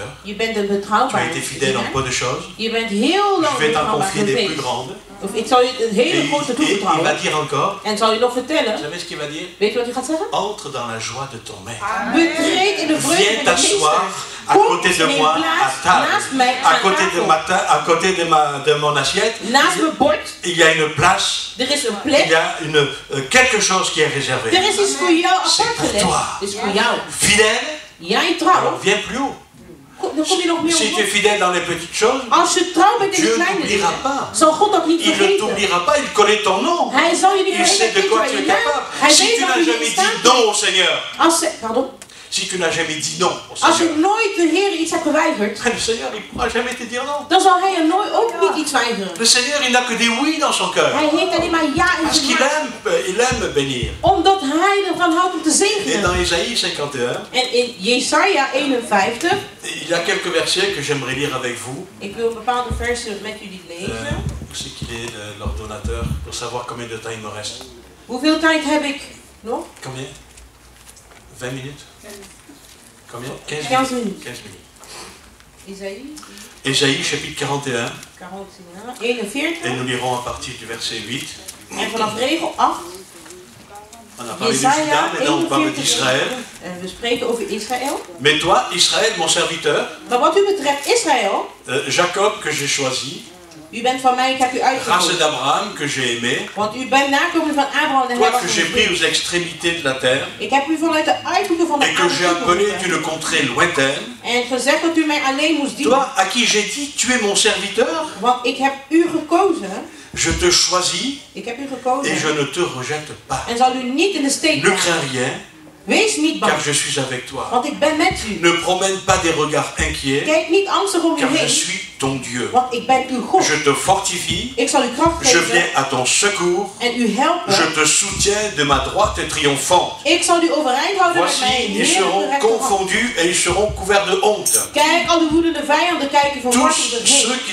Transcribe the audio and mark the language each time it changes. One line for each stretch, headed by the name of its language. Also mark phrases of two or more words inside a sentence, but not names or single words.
Dutch: je bent een
French: tu as
Dutch: betrouwbare
French: été fidèle en
Dutch: dienaar,
French: peu de choses,
Dutch: je bent heel lang
French: je vais t'en
Dutch: betrouwbaar
French: confier des plus
Dutch: geweest.
French: grandes,
Dutch: Of ik zal je een hele
French: et
Dutch: grote
French: il va
Dutch: toevertrouwen.
French: dire encore,
Dutch: En zal je nog
French: vous
Dutch: vertellen,
French: savez ce qu'il va dire?
Dutch: weet je wat hij gaat zeggen?
French: Entre dans la joie de ton maître.
Dutch: Betreed in de vreugde
French: Viens
Dutch: van de
French: t'asseoir
Dutch: meester.
French: à côté de moi à table,
Dutch: naast mij
French: à
Dutch: aan
French: côté
Dutch: tafel.
French: à côté de mon assiette.
Dutch: Naast mijn bord,
French: Il y a une place,
Dutch: er is een
French: il
Dutch: plek.
French: y a quelque chose qui est réservé.
Dutch: Er is iets voor jou
French: C'est
Dutch: apart
French: pour
Dutch: gelegd.
French: toi.
Dutch: Het is voor jou.
French: Fidèle,
Dutch: Jij trouw.
French: alors viens plus haut.
Dutch: Dan kom je nog meer
French: Si tu es
Dutch: op.
French: fidèle dans les petites choses,
Dutch: Als je trouw bent in de
French: Dieu
Dutch: kleine
French: n'oubliera
Dutch: dingen,
French: pas.
Dutch: zal God dat niet
French: Il ne
Dutch: vergeten.
French: t'oubliera pas, il connaît ton nom.
Dutch: Hij zal je niet
French: Il sait
Dutch: vergeten.
French: de quoi tu es capable.
Dutch: Hij
French: Si
Dutch: weet
French: tu
Dutch: dat
French: n'as
Dutch: je
French: jamais
Dutch: niet
French: dit
Dutch: staat.
French: non au Seigneur,
Dutch: Pardon?
French: si tu n'as jamais dit non au
Dutch: Als je
French: Seigneur,
Dutch: nooit de Heer iets hebt geweigerd,
French: le Seigneur, il ne pourra jamais te dire non.
Dutch: dan zal hij er nooit ook niet iets weigeren.
French: Le Seigneur, il n'a que des oui dans son cœur.
Dutch: Hij heeft alleen maar ja in
French: Parce
Dutch: zijn
French: qu'il
Dutch: hart.
French: aime bénir.
Dutch: Omdat hij ervan houdt om te
French: Et
Dutch: zegenen.
French: dans Ésaïe 51,
Dutch: En in Jesaja 51,
French: il y a quelques versets que j'aimerais lire avec vous.
Dutch: ik wil bepaalde versen met jullie lezen.
French: Je sais qu'il est l'ordonnateur pour savoir combien de temps il me reste.
Dutch: Hoeveel tijd heb ik nog?
French: Combien 20 minutes Combien 15 15 minutes. minutes. 15 minutes. Isaïe Ésaïe chapitre 41, 41. et nous lirons à partir du verset 8.
Dutch: En vanaf regel 8.
French: On a parlé de Juda,
Dutch: Jesaja
French: maintenant on parle
Dutch: 41.
French: d'Israël.
Dutch: We spreken over Israël.
French: Mais toi, Israël, mon serviteur,
Dutch: Maar wat u betreft Israël,
French: Jacob que j'ai choisi,
Dutch: u bent van mij, ik heb u
French: race
Dutch: uitgekozen.
French: d'Abraham que j'ai aimé,
Dutch: Want u bent nakomeling van Abraham en hij
French: toi
Dutch: was
French: que
Dutch: een
French: j'ai pris
Dutch: vriend.
French: aux extrémités de la terre,
Dutch: Ik heb u vanuit de uithoeken van de
French: et que j'ai
Dutch: aarde
French: appelé
Dutch: geroepen.
French: d'une contrée lointaine,
Dutch: En gezegd dat u mij alleen moest dienen.
French: toi à qui j'ai dit, tu es mon serviteur,
Dutch: Want ik heb u gekozen.
French: je te choisis
Dutch: Ik heb u
French: et
Dutch: gekozen.
French: je ne te rejette pas.
Dutch: En zal u niet in de steek
French: Ne
Dutch: laten.
French: crains rien,
Dutch: Wees niet bang.
French: car je suis avec toi.
Dutch: Want ik ben met u.
French: Ne promène pas des regards inquiets,
Dutch: Kijk niet angstig om u
French: car je
Dutch: heen.
French: suis ton Dieu.
Dutch: Want ik ben uw God.
French: Je te fortifie,
Dutch: Ik zal u kracht
French: je viens
Dutch: geven.
French: à ton secours,
Dutch: En u helpen.
French: je te soutiens de ma droite triomphante.
Dutch: Ik zal u overeind houden met
French: Voici,
Dutch: mijn
French: ils seront
Dutch: heerlijke rechterhand.
French: confondus et ils seront couverts de honte.
Dutch: Kijk, al de woedende vijanden kijken verward
French: Tous
Dutch: om zich
French: ceux
Dutch: heen.